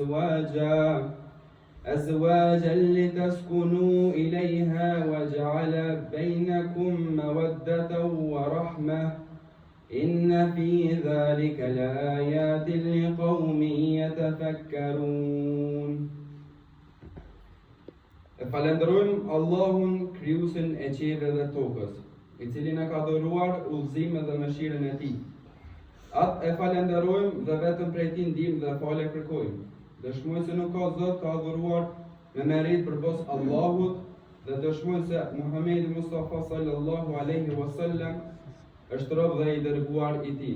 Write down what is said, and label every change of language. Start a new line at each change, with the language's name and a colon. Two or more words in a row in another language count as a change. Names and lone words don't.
Arabic: أزواجا لتسكنوا إليها وجعل بينكم مودة ورحمة إن في ذلك لآيات لقوم يتفكرون.
Albanian: Falenderojmë Allahun krijuesin e qiellit dhe tokës, I cili na ka dhuruar udhëzimin dhe mëshirën e Tij. Atë e falenderojmë dhe vetëm prej Tij ndihmë dhe falë kërkojmë. Dëshmoj se nuk ka Zot të adhuruar me merit përpos Allahut dhe dëshmoj se Muhamedi Mustafa
Arabic: صلى الله عليه وسلم
Albanian: është rob dhe I dërguar I Tij.